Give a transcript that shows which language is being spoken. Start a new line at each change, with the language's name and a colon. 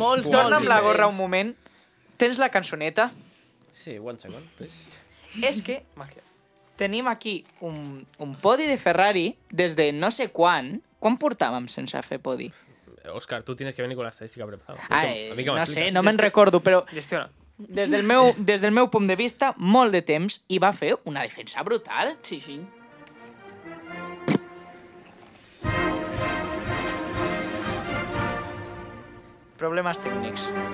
Catalan: Torna amb la gorra un moment. Tens la cançoneta?
English: Sí, one second.
Catalan: És que tenim aquí un podi de Ferrari des de no sé quan. Quan portàvem sense fer podi?
Spanish: Òscar, tu tienes que venir con la estadística preparada.
Catalan: No sé, no me'n recordo, però des del meu punt de vista, molt de temps, i va fer una defensa brutal. Sí. Problemes tècnics.